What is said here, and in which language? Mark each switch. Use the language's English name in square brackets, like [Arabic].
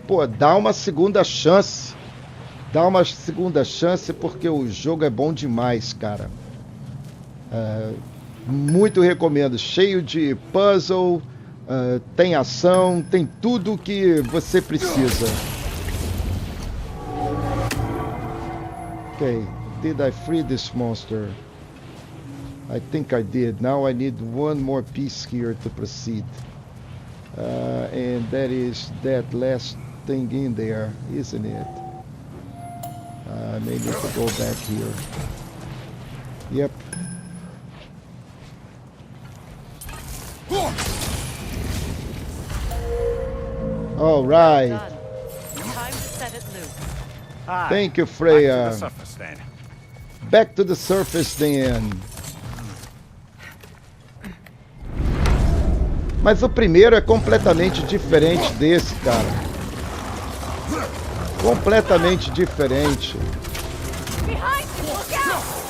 [Portuguese] Pô, dá uma segunda chance. Dá uma segunda chance porque o jogo é bom demais, cara. Muito recomendo. Cheio de puzzle, tem ação, tem tudo que você precisa. [English] Okay, did I free this monster? I think I did. Now I need one more piece here to proceed. And that is that last thing in there, isn't it? Maybe I could go back here. Yep. All right. Done. Time to set it loose. Aye. Thank you, Back to Freya. the surface then. Back to the surface then. [Portuguese] Mas o primeiro é completamente diferente desse, cara. Completamente diferente. [English] Behind you! Look out!